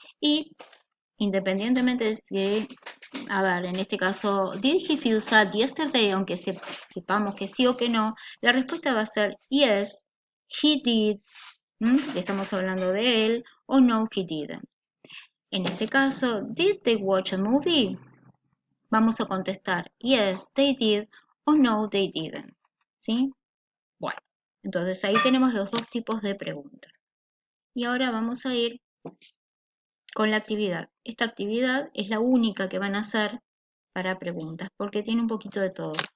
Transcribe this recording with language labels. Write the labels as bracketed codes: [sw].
[es] Y independientemente de, a ver, en este caso, [en] did he feel sad yesterday? [es] Aunque sepamos que sí o que no, la respuesta va a ser [en] yes, he did, [es] estamos hablando de él, o [en] no, he didn't. [es] En este caso, [en] did they watch a movie? [es] Vamos a contestar [en] yes, they did, o no, they didn't. [es] ¿Sí? Bueno, entonces ahí tenemos los dos tipos de preguntas. Y ahora vamos a ir con la actividad. Esta actividad es la única que van a hacer para preguntas, porque tiene un poquito de todo.